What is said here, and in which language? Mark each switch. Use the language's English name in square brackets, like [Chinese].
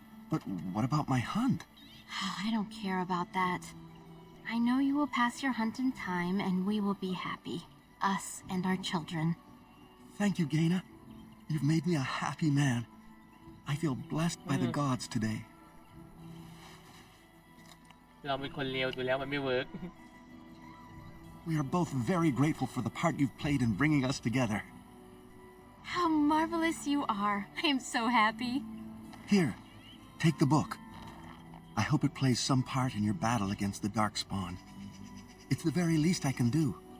[English] But what about my hunt? I don't care about that. I know you will pass your hunt in time, and we will be happy. Us and our children. Thank you, Gaina. You've made me a happy man. I feel blessed by the gods today. [Thai] เราเป็นคนเลวดูแล้วมันไม่เวิร์ก [English] We are both very grateful for the part you've played in bringing us together. How marvelous you are. I am so happy. Here, take the book. I hope it plays some part in your battle against the Darkspawn. It's the very least I can do.